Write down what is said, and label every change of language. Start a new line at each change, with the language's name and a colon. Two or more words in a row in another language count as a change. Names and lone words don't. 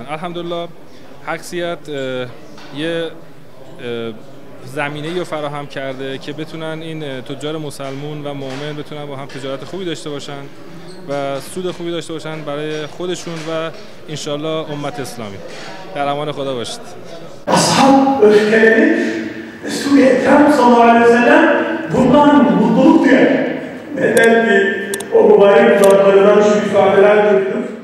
Persian: الحمدلله حقسیت یه زمینه‌ای رو فراهم کرده که بتونن این تجار مسلمون و مؤمن بتونن با هم تجارت خوبی داشته باشن و سود خوبی داشته باشن برای خودشون و انشالله امت اسلامی. در امان خدا باشید.
Turkish: Ashab öfkelenip Resul-i Ekrem
Arabic: صلى الله عليه وسلم
Turkish: bundan mutluluk duyar. Neden ki o mübarek zatlarından şu ifadeler duydu.